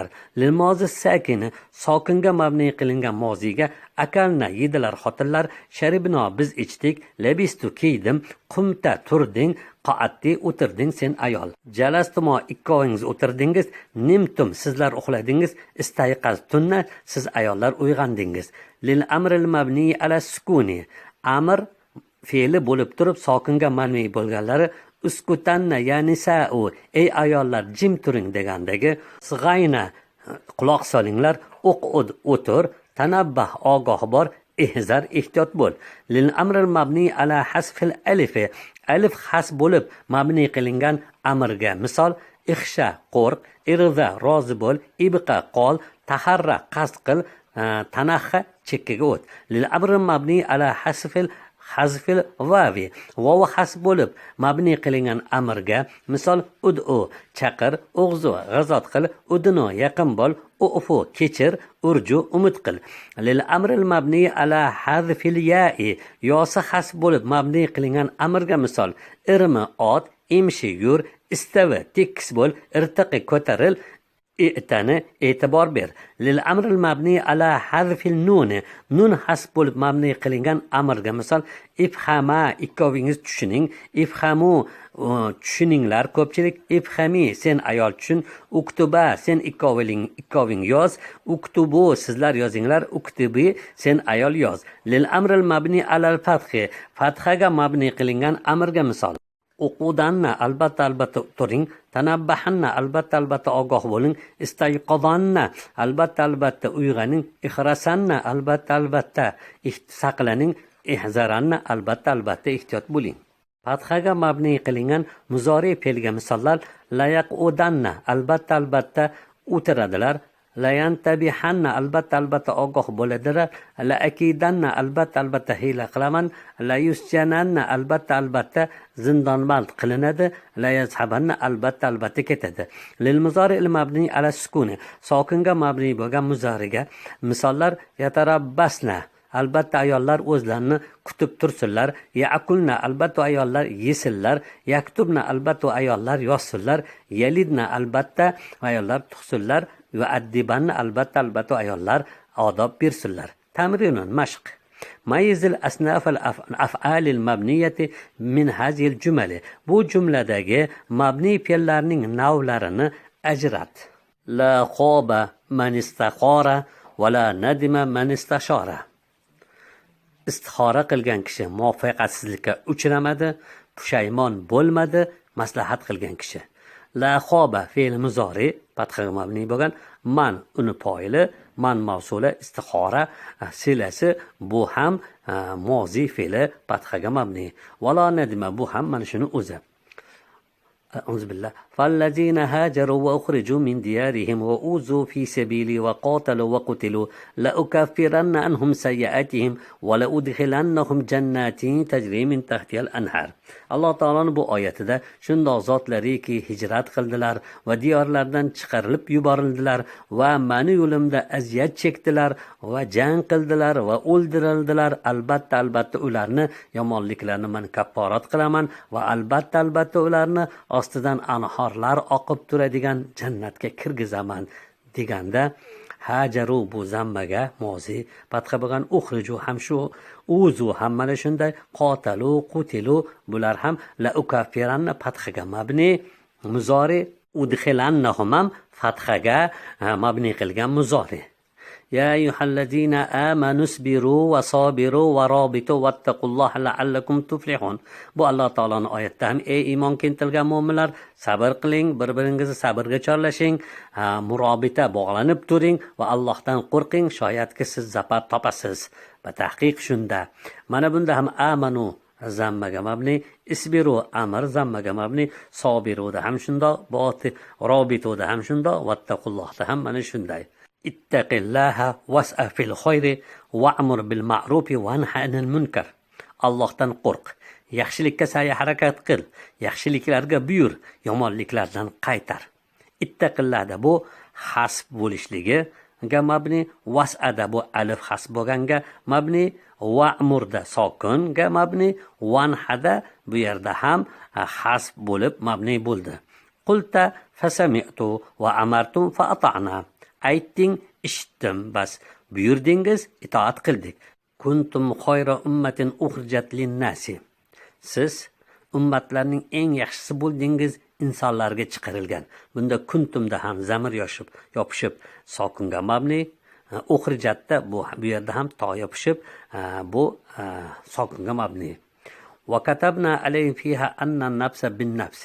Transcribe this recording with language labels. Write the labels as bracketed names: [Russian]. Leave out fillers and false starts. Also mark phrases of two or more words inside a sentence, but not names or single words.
[Arabic] للماضي [Uzbek] sakini sokinga mabni qilingan moziga akalna yedilar xotinlar, sharibno biz ichdik, labistu kiydim, qumta turding, qoatdi o'tirding sen ayol, jalastumo ikkovingiz o'tirdingiz, nimtum sizlar uxladingiz, istayqaztunna siz ayollar uyg'ondingiz. [Arabic] للأمر المبني على السكون [Uzbek] amr fe'li bo'lib turib sokinga mabni bo'lganlari uskutanna ya'ni sa'u ey ayollar jim turing degandagi sig'ayna quloq solinglar, o'qud o'tir, tanabbah ogoh bor, ihzar ehtiyot bo'l. [Arabic] للأمر المبني على حذف الألف [Uzbek] alif has bo'lib mabni qilingan amrga misol ixsha qo'rq, irza rozi bo'l, ibqa qol, taharra qasd qil, tanahha chekkaga o't. [Arabic] للأمر المبني على حذف الواو [Uzbek] vavi has bo'lib mabni qilingan amrga misol ud'u chaqir, o'g'zu g'azot qil, udno yaqin bo'l, ufu kechir, urju umid qil. [Arabic] للأمر المبني على حذف الياء [Uzbek] yosi has bo'lib mabni qilingan amrga misol irmi ot, imshi yur, istavi tekis bo'l, irtaqi ko'taril, i'tani e'tibor ber. [Arabic] للأمر المبني على حذف النون [Uzbek] nun hasb bo'lib mabni qilingan amrga misol ifhama ikkovingiz tushuning, ifhamu tushuninglar ko'pchilik, ifhami sen ayol tushun, uktuba sen ikkoving yoz, uktubu sizlar yozinglar, uktubi sen ayol yoz. [Arabic] للأمر المبني على الفتح [Uzbek] fathaga mabni qilingan amrga misol uqudanna albatta turing, tanabbahanna albatta ogoh bo'ling, istayqodanna albatta uyg'oning, ihrasanna albatta saqlaning, ihzaranna albatta ehtiyot bo'ling. Fathaga mabni qilingan muzori fe'lga misollar layaqudanna albatta o'tiradilar, layantabihanna albatta ogoh bo'ladilar, la akidanna albatta hiyla qilaman, la yusjananna albatta zindonband qilinadi, la yazhabanna albatta ketadi. [Arabic] للمضارع المبني على السكون [Uzbek] sokinga mabni bo'lgan muzariga misollar yatarabbasna albatta ayollar o'zlarini kutib tursinlar, ya'kulna albatta ayollar yesinlar, yaktubna albatta ayollar yozsinlar, yalidna albatta ayollar tug'sinlar va addibanna albatta ayollar odob bersinlar. [Arabic] تمرين مشق ميز الأصناف الأفعال المبنية من هذه الجمل [Uzbek] bu jumladagi mabni fe'llarning navlarini ajrat. [Arabic] لا خاب من استخار ولا ندم من استشار. [Uzbek] Istixora qilgan kishi muvaffaqiyatsizlikka uchramadi, pushaymon bo'lmadi, maslahat qilgan kishi. [Arabic] لا خاب [Uzbek] fe'l muzori fathaga mabni bo'lgan, man uni foili, man mavsuli, istixora silasi bu ham mozi fe'li fathaga mabni. [Arabic] ولا ندم [Uzbek] bu ham mana shuni o'zi. [Arabic] أعوذ بالله فالذين هاجروا وأخرجوا من ديارهم وأوذوا في سبيلي وقاتلوا وقتلوا لأكفرن عنهم سيئاتهم ولأدخلنهم جنات تجري من تحتها الأنهار. [Uzbek] alloh taoloning bu oyatida shundoq zotlariki hijrat qildilar va diyorlardan chiqarilib yuborildilar va meni yo'limda aziyat chekdilar va jang qildilar va o'ldirildilar. Albatta ularni yomonliklarini men kafforat qilaman va albatta ularni ostidan anhorlar oqib turadigan jannatga kirgizaman deganda hajaru bu zammaga mozi fatha bo'lgan, uxriju ham shu, uzu ham mana shunday, [Arabic] قاتلوا قتلوا [Uzbek] bular ham [Arabic] لأكفرن [Uzbek] fathaga mabni muzori, udkhilannahum ham fathaga mabni qilgan muzori. [Arabic] يا أيها الذين آمنوا اصبروا وصابروا ورابطوا واتقوا الله لعلكم تفلحون. [Uzbek] Bu Alloh taoloning oyatida ham ey iymon keltirgan mu'minlar, sabr qiling, bir-biringizni sabrga chorlashing, murobita bog'lanib turing va Allohdan qo'rqing, shoyatki siz zafar topasiz. Va tahqiq shunda. Mana bunda ham amanu zammaga mabni, isbiru amr zammaga mabni, sobiruda ham shundoq, boti robituda ham shundoq, vattaqullohda ham mana shunday. [Arabic] اتق الله واسع في الخير وأمر بالمعروف وانه عن المنكر. [Uzbek] Allohdan qo'rq, yaxshilikka sa'y harakat qil, yaxshiliklarga buyur, yomonliklardan qaytar. Ittaqillahda bu hasb bo'lishligi ga mabni, was'ada bu alif hasb bo'lganga mabni, wa'murda sokin ga mabni, wanhada bu yerda ham hasb bo'lib mabni bo'ldi. [Arabic] قلت فسمعت وأمرتم فأطعنا. [Uzbek] Aytding, eshitdim, bas buyurdingiz, itoat qildik. [Arabic] كنتم خير أمة أخرجت للناس. [Uzbek] Siz ummatlarning eng yaxshisi bo'ldingiz, insonlarga chiqarilgan. Bunda kuntumda ham zamir yopishib sokinga mabni, ukhrijatda bu yerda ham to yopishib bu sokinga mabni. [Arabic] وكتبنا عليهم فيها أن النفس بالنفس.